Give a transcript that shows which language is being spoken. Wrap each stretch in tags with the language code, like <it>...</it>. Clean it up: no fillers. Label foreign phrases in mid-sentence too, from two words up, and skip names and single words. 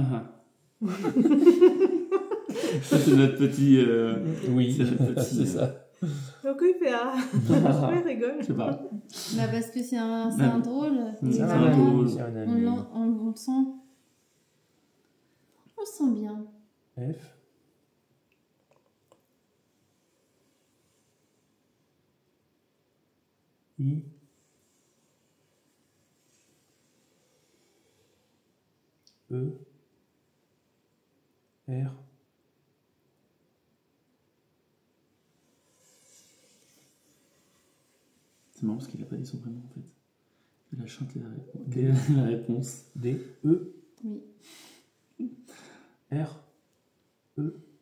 <fr>Ça, c'est notre petit. oui, c'est notre petit. c'est ça. Donc il fait ah. Pourquoi il rigole? Je sais pas. Bah parce que c'est un drôle. Et C'est un vraiment, ami, c'est un ami. on le sent. On le sent bien. F. I. E. R. C'est marrant parce qu'il a pas dit son prénom en fait. Il a chanté la réponse. D. E. Oui. R. E.</fr>